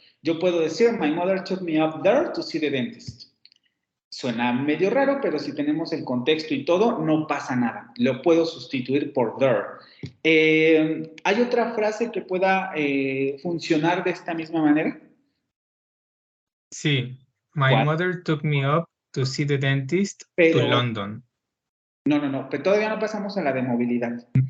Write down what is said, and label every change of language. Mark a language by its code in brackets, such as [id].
[es] Yo puedo decir, [en] my mother took me up there to see the dentist. [es] Suena medio raro, pero si tenemos el contexto y todo, no pasa nada. Lo puedo sustituir por there. ¿Hay otra frase que pueda funcionar de esta misma manera? Sí. [en] My [es] ¿Cuál? [en] mother took me up to see the dentist [es] Pero, [en] to London. [es] No, pero todavía no pasamos a la de movilidad.